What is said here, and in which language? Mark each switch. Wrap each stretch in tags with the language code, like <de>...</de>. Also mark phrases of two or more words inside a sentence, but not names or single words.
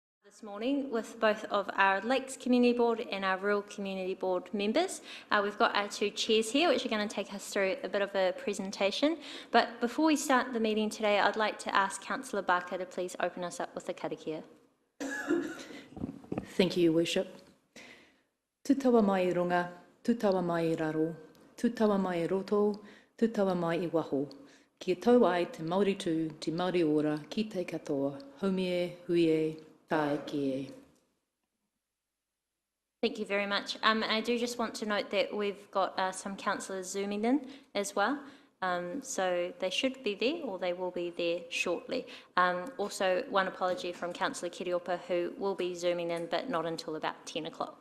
<en>This morning with both of our Lakes Community Board and our Rural Community Board members. We've got our two chairs here which are going to take us through a bit of a presentation. But before we start the meeting today, I'd like to ask Councillor Barker to please open us up with the karakia. Thank you, Your Worship.</en> <mi>Tutawa mai I runga, tutawa mai I raro, tutawa mai I roto, tutawa mai I waho. Kia tau ai te Māori tū, te Māori ora, ki te katoa, haumie, huie, tae ki.</mi> <en>Thank you very much. I do just want to note that we've got some councillors zooming in as well. So they should be there or they will be there shortly. Also, one apology from Councillor Kiriopa who will be zooming in but not until about 10 o'clock.</en>